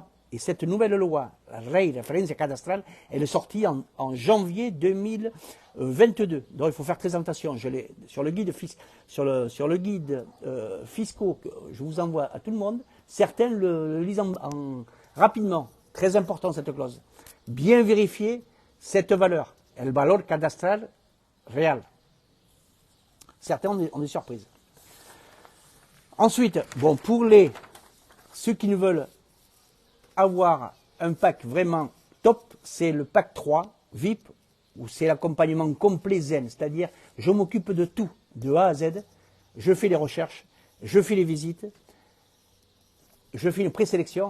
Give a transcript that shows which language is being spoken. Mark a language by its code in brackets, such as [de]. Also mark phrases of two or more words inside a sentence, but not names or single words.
[fr] Et cette nouvelle loi, la Ley Referencia Cadastral, elle est sortie en janvier 2022. Donc il faut faire très attention. Sur le guide fiscaux que je vous envoie à tout le monde, certains le lisent rapidement. Très important cette clause. Bien vérifier cette valeur, [es] el valor cadastral réel. [fr] Certains ont des surprises. Ensuite, bon, pour ceux qui ne veulent avoir un pack vraiment top, c'est le pack 3 VIP, où c'est l'accompagnement complet zen, c'est-à-dire je m'occupe de tout, de A à Z, je fais les recherches, je fais les visites, je fais une présélection.